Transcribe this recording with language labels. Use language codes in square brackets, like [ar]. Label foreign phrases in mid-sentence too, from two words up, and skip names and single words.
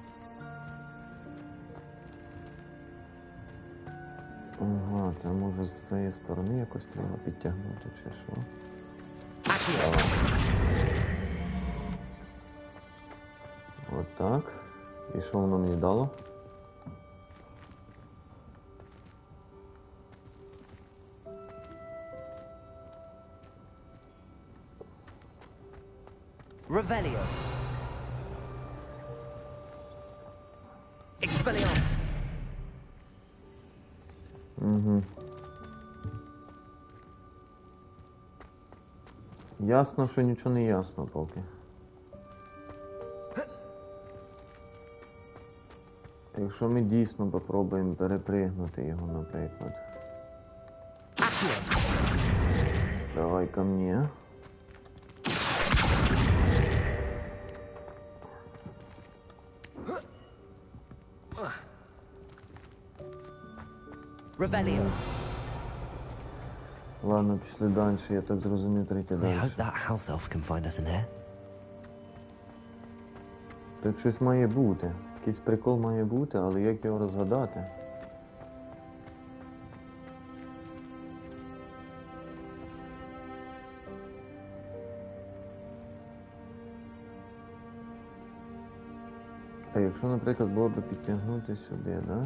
[uk] Ага, це може з цієї сторони якось треба підтягнути, чи що? Accio. От так. І що воно мені дало? Revelio. Expelliarmus. Угу. Ясно, що нічого не ясно поки. Якщо ми дійсно попробуємо перепригнути його, наприклад. [ru] Давай ко мне. [uk] Revelio. Ладно, пішли далі, я так зрозумів, третє [en] I [uk] далі. [en] hope that house elf can find us in here. [uk] Тут щось має бути. Якийсь прикол має бути, але як його розгадати? А якщо, наприклад, було б підтягнути сюди, да?